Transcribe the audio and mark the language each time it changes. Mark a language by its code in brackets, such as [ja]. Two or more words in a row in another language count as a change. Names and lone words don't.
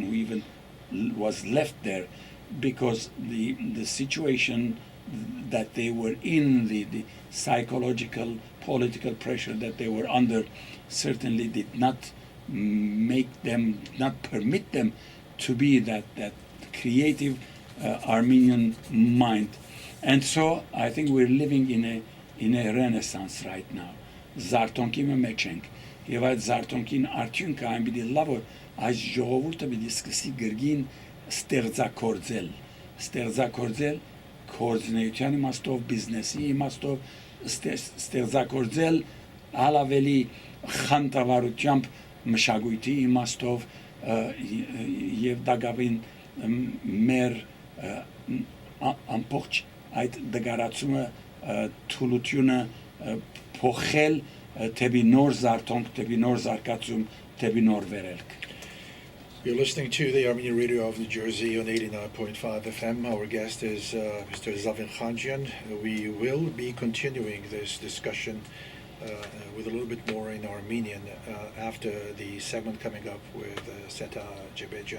[en] who even was left there, because the situation that they were in, the psychological, political pressure that they were under, certainly did not permit them to be that creative Armenian mind. And so I think we're living in a renaissance right now. [hy] Զարթոնքի մեջ ենք, եւ այդ զարթոնքին արդյունքը այն պիտի լա, որ այս ժողովուրդը պիտի սկսի գրգին ստեղծագործել կորձնեության իմաստով, բիզնեսի իմաստով, ստեղծագործել հալավելի խանդավառությամբ մշակույթի իմաստով, եւ դակավին մեր ամբողջ այդ դգարացումը թուլությունը փոխել թեպի նոր զարթոնք, թեպի նոր զարգացում, թեպի նոր վերելք. [en] You're listening to the Armenian Radio of New Jersey on 89.5 FM. Our guest is Mr. Zaven Khanjian. We will be continuing this discussion with a little bit more in Armenian after the segment coming up with Seta Jebejan.